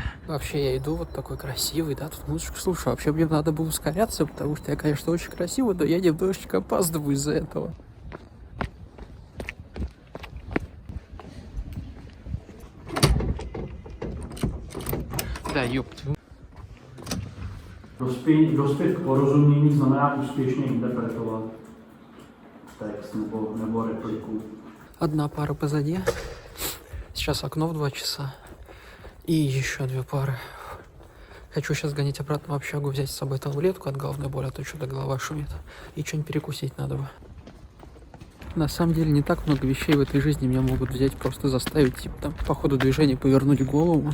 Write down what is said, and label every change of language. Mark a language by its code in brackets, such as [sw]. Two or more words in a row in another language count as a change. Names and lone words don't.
[ru] Вообще, я иду вот такой красивый, да, тут музычку слушаю. Вообще, мне надо было ускоряться, потому что я, конечно, очень красивый, но я немножечко опаздываю из-за этого. Да, ёпт. [cs] Dospět k porozumění znamená úspěšně interpretovat text nebo repliku. [ru] Одна пара позади. Сейчас окно в 2 часа. И еще 2 пары. Хочу сейчас гонять обратно в общагу, взять с собой таблетку от головной боли, а то что-то голова шумит. И что-нибудь перекусить надо бы. На самом деле не так много вещей в этой жизни меня могут взять, просто заставить, типа там, по ходу движения повернуть голову.